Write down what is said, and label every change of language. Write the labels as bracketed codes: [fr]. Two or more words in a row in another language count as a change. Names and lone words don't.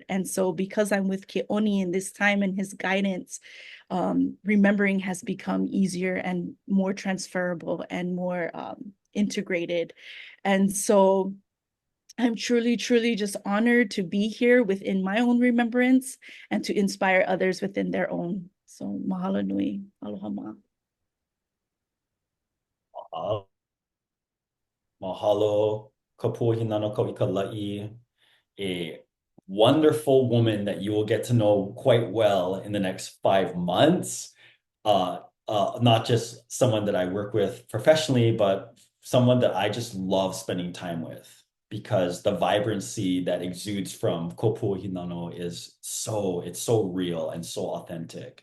[en] And so because I'm with Keoni in this time and his guidance, remembering has become easier and more transferable and more integrated. And so I'm truly, truly just honored to be here within my own remembrance and to inspire others within their own. [haw] So mahalo nui, aloha ma. [en] Mahalo, kapua hinano kauikalai, a wonderful woman that you will get to know quite well in the next 5 months. Not just someone that I work with professionally, but someone that I just love spending time with because the vibrancy that exudes from Kopua Hinano it's so real and so authentic.